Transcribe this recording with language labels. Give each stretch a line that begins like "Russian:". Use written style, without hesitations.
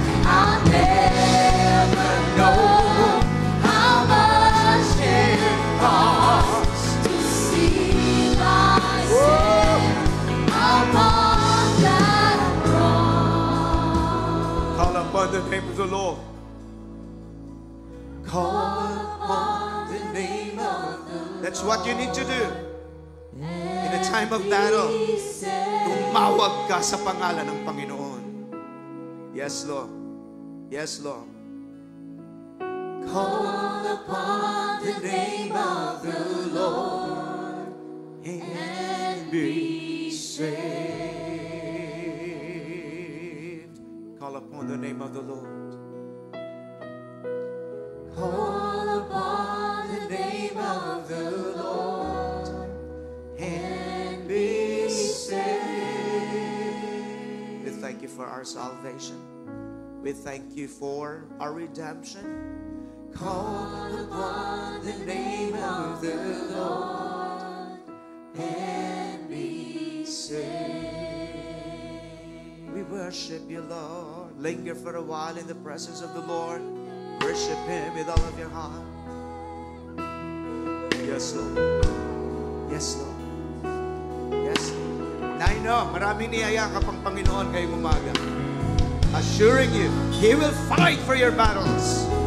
English: I'll never know how much it costs to see my sin upon that cross. Call upon the name of the Lord. Call upon the name of the Lord. That's what you need to do. In a time of battle,
Filipino: tumawag ka sa pangalan ng Panginoon.
English: Yes, Lord. Yes, Lord. Call upon the name of the Lord and be saved. Call upon the name of the Lord. Call upon the name of the Lord and be saved. We thank you for our salvation. We thank you for our redemption. Call upon the name of the Lord and be saved. We worship you, Lord. Linger for a while in the presence of the Lord. Worship Him with all of your heart. Yes, Lord. Yes, Lord. Yes, Lord.
Filipino: Na
English: I know,
Filipino: maraming niyayakap ang Panginoon ngayong umaga.
English: Assuring you, He will fight for your battles.